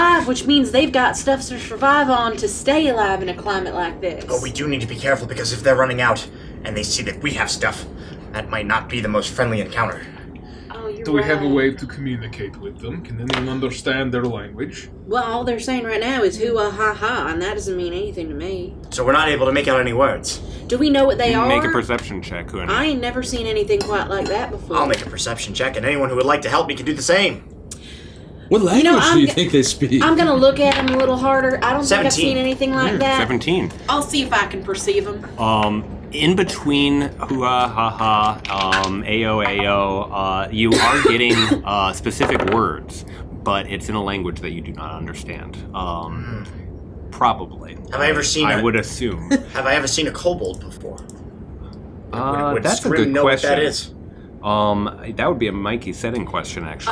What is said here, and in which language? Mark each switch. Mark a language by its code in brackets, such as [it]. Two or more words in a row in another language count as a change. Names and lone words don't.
[en] alive, which means they've got stuff to survive on to stay alive in a climate like this. But we do need to be careful because if they're running out and they see that we have stuff, that might not be the most friendly encounter. Oh, you're Do we have a right. way to communicate with them? Can anyone understand their language? Well, all they're saying right now is hoo-ah, ha-ha, and that doesn't mean anything to me. So we're not able to make out any words. Do we know what they are? Make a perception check, Kuna. I ain't never seen anything quite like that before. I'll make a perception check, and anyone who would like to help me can do the same. What language I'm do you g- think they speak? I'm gonna look at them a little harder. I don't think I've 17. seen anything like that. 17. I'll see if I can perceive them. In between hoo-ah, ha-ha, ayo, ayo, you are getting specific words, but it's in a language that you do not understand. Probably. Have I ever seen I a- would assume. Have I ever seen a kobold before? Would That's a Scrim good know question. what that is? That would be a Mikey setting question, actually,